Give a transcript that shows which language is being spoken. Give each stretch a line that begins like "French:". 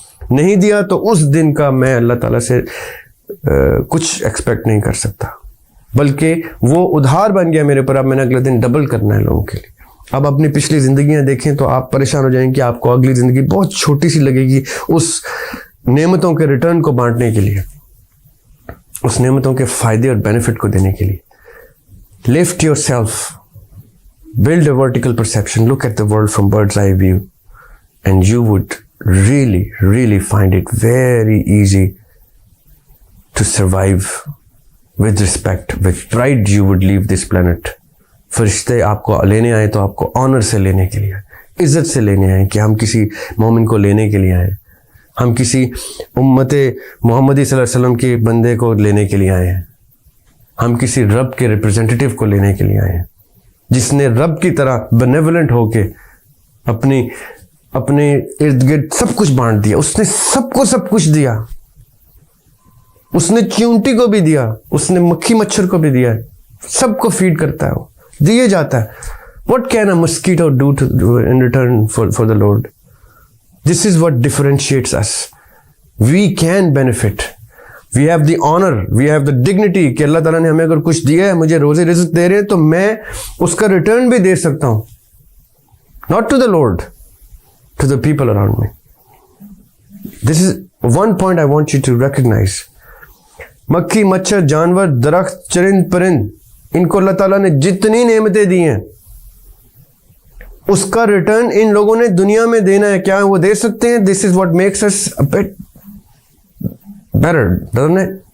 Urdu: نہیں دیا تو اس دن کا میں اللہ تعالیٰ سے کچھ ایکسپیکٹ نہیں کر سکتا, بلکہ وہ ادھار بن گیا میرے پر. اب میں نے اگلے دن ڈبل کرنا ہے لوگوں کے لیے. اب اپنی پچھلی زندگیاں دیکھیں تو آپ پریشان ہو جائیں کہ آپ کو اگلی زندگی بہت چھوٹی سی لگے گی اس نعمتوں کے ریٹرن کو بانٹنے کے لیے, اس نعمتوں کے فائدے اور بینیفٹ کو دینے کے لیے.
English: Lift yourself build a vertical perception, look at the world from bird's eye view, and you would really find it very easy to survive with respect, with pride. You would leave this planet.
Urdu: فرشتے آپ کو لینے آئے تو آپ کو owner سے لینے کے لیے, عزت سے لینے آئے کہ ہم کسی مومن کو لینے کے لیے آئے, ہم کسی امت محمدی صلی اللہ علیہ وسلم کے بندے کو لینے کے لیے آئے ہیں, ہم کسی رب کے ریپرزینٹیٹیو کو لینے کے لیے آئے ہیں, جس نے رب کی طرح بینیولنٹ ہو کے اپنے ارد گرد سب کچھ بانٹ دیا. اس نے سب کو سب کچھ دیا, اس نے چیونٹی کو بھی دیا, اس نے مکھی مچھر کو بھی دیا, سب کو فیڈ کرتا ہے, وہ دیے جاتا ہے.
English: What can a mosquito do in return for the Lord? This is what differentiates us. We can benefit. We have the honor, we have the dignity
Urdu: کہ اللہ تعالیٰ نے ہمیں اگر کچھ دیا ہے, مجھے روزے رزق دے رہے ہیں, تو میں اس کا ریٹرن بھی دے سکتا ہوں.
English: Not to the Lord, to the people around me. This is one point I want you to recognize.
Urdu: مکھی مچھر جانور درخت چرند پرند, ان کو اللہ تعالیٰ نے جتنی نعمتیں دی ہیں اس کا ریٹرن ان لوگوں نے دنیا میں دینا ہے. کیا وہ دے سکتے ہیں؟
English: This is what makes us a bit better, doesn't it?